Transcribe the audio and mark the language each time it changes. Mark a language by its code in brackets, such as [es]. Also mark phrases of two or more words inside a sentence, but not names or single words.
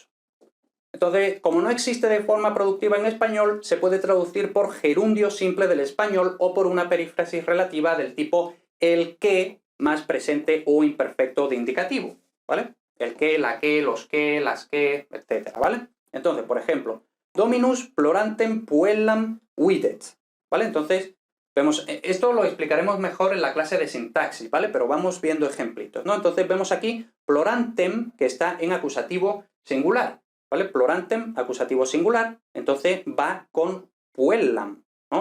[es] Entonces, como no existe de forma productiva en español, se puede traducir por gerundio simple del español o por una perífrasis relativa del tipo el que más presente o imperfecto de indicativo, ¿vale? El que, la que, los que, las que, etcétera, ¿vale? Entonces, por ejemplo, [la] Dominus plorantem puellam videt, [es] ¿vale? Entonces, vemos, esto lo explicaremos mejor en la clase de sintaxis, ¿vale? Pero vamos viendo ejemplitos, ¿no? Entonces vemos aquí plorantem, que está en acusativo singular, ¿vale? Plorantem, acusativo singular, entonces va con puellam, ¿no?